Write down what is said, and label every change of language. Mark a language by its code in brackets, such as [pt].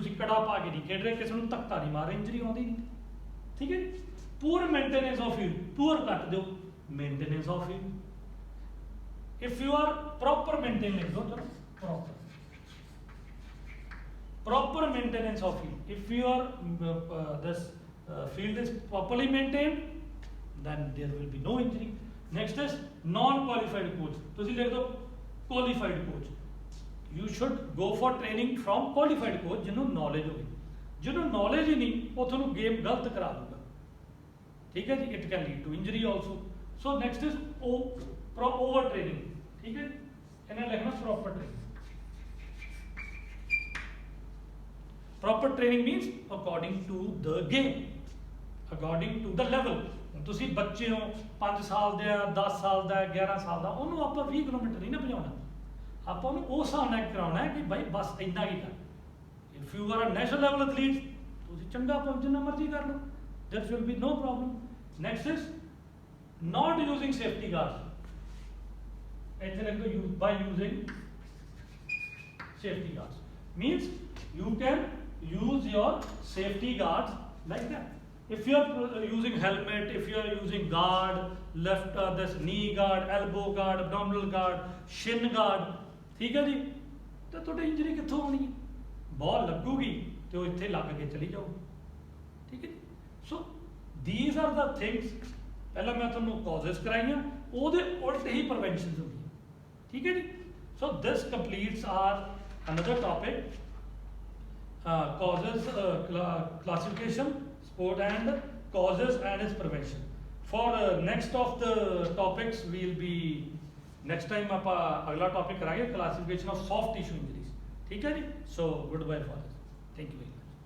[pa] ਤੁਸੀਂ ਕੜਾ ਪਾ ਕੇ ਨਹੀਂ ਖੇਡ ਰਹੇ, ਕਿਸੇ ਨੂੰ ਧੱਕਾ ਨਹੀਂ ਮਾਰ ਰਹੇ, ਇੰਜਰੀ ਆਉਂਦੀ ਨਹੀਂ, ਠੀਕ ਹੈ। [en] poor maintenance of you, [pa] ਪੂਰ ਕੱਟ ਦਿਓ, [en] Maintenance of you. If you are proper maintain [pa] ਲਿਖ ਦਿਓ, ਚਲੋ [en] proper maintenance of field, if your this field is properly maintained, then there will be no injury। next is non qualified coach, [pa] ਤੁਸੀਂ ਲਿਖ ਦਿਓ [en] qualified coach। you should go for training from qualified coach [pa] ਜਿਹਨੂੰ knowledge ਹੋਵੇ, ਜਿਹਨੂੰ knowledge ਹੀ ਨਹੀਂ ਉਹ ਤੁਹਾਨੂੰ game ਗਲਤ ਕਰਾ ਦੂਗਾ, ਠੀਕ ਹੈ ਜੀ। [en] it can lead to injury also। so next is over training, [pa] ਠੀਕ ਹੈ, ਇਹਨਾਂ ਲਿਖਣਾ [en] proper training। proper training means according to the game, according to the level। [pa] ਤੁਸੀਂ ਬੱਚੇ ਹੋ, 5 ਸਾਲ ਦਾ, 10 ਸਾਲ ਦਾ, 11 ਸਾਲ ਦਾ, ਉਹਨੂੰ ਆਪਾਂ 20 ਕਿਲੋਮੀਟਰ ਨਹੀਂ ਨਾ ਭਜਾਉਣਾ, ਆਪਾਂ ਉਹਨੂੰ ਉਸ ਹਿਸਾਬ ਨਾਲ ਕਰਾਉਣਾ ਹੈ ਕਿ ਭਾਈ ਬਸ ਇੰਨਾ ਹੀ ਕਰ। [en] if you are a national level athlete, [pa] ਤੁਸੀਂ ਚੰਗਾ ਜਿੰਨਾ ਮਰਜ਼ੀ ਕਰ ਲਓ, [en] there will be no problem। next is not using safety guards, [pa] ਇੱਥੇ ਲਿਖ ਦਿਓ [en] by using safety guards, means you can use your safety guards like that। if you are using helmet, if you are using guard, left this knee guard, elbow guard, abdominal guard, shin guard, [hi] ठीक है जी, तो [pa] ਤੁਹਾਡੀ injury ਕਿੱਥੋਂ ਹੋਣੀ ਹੈ? ਬਾਲ ਲੱਗੂਗੀ ਤੇ ਉਹ ਇੱਥੇ ਲੱਗ ਕੇ ਚਲੀ ਜਾਊਗੀ, ਠੀਕ ਹੈ। ਸੋ [en] these are the things, [pa] ਪਹਿਲਾਂ ਮੈਂ ਤੁਹਾਨੂੰ causes ਕਰਾਈਆਂ, ਉਹਦੇ ਉਲਟ ਹੀ preventions ਹੁੰਦੀਆਂ, ਠੀਕ ਹੈ ਜੀ। [en] so this completes our another topic, causes classification, sport and causes and its prevention। for next of the topics we'll be next time [pa] ਆਪਾਂ ਅਗਲਾ ਟੌਪਿਕ ਕਰਾਂਗੇ [en] classification of soft tissue injuries, [pa] ਠੀਕ ਹੈ ਜੀ। [en] so goodbye for this, thank you very much।